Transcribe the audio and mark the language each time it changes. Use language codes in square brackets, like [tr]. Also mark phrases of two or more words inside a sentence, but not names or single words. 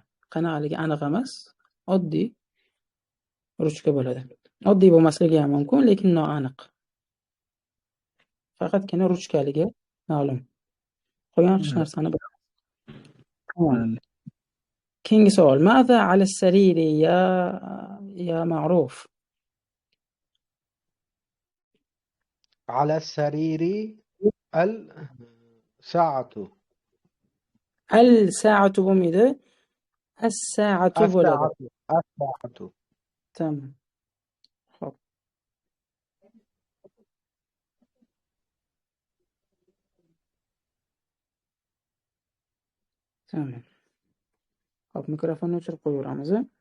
[uz] Qanaqaligi aniq emas, oddiy ruchka bo'ladi. Oddiy bo'lmasligi ham mumkin, lekin noaniq. Faqatgina ruchkaligi ma'lum. Qolgan hech narsani bilmaymiz. Mayli. Keyingi savol. [ar] ماذا على السرير يا معروف. على السرير الساعة. [uz] Al sa'atu bo'lmaydi. As-sa'atu bo'ladi. [ar] الساعة. [uz] Tamam. Xo'p. Tamam. Xo'p, mikrofonni o'chirib qo'yaveramiz.